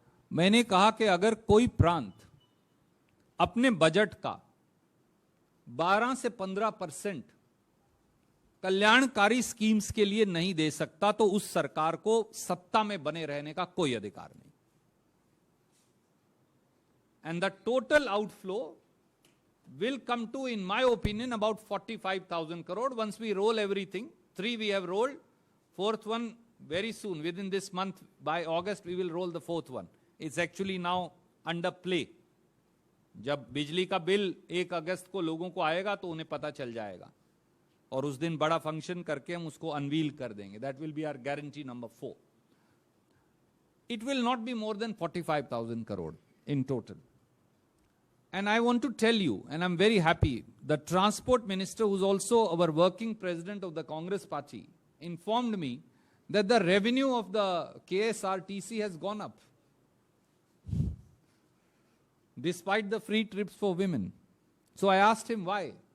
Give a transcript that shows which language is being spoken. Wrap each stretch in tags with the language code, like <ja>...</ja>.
<hi>मैंने कहा कि अगर कोई प्रांत अपने बजट का 12 से 15% कल्याणकारी स्कीम्स के लिए नहीं दे सकता तो उस सरकार को सत्ता में बने रहने का कोई अधिकार नहीं.</hi> <en>And the total outflow will come to, in my opinion, about 45,000 crore once we roll everything. 3 we have rolled, 4th one very soon, within this month, by August we will roll the 4th one. It's actually now under play.</en> <hi>जब बिजली का bill 1 अगस्त को लोगों को आएगा तो उन्हें पता चल जाएगा और उस दिन बड़ा फंक्शन करके हम उसको अनवील कर देंगे.</hi> <en>That will be our guarantee number 4. It will not be more than 45,000 crore in total. And I want to tell you, and I'm very happy, the transport minister, who's also our working president of the Congress party, informed me that the revenue of the KSRTC has gone up, despite the free trips for women. So I asked him why.</en>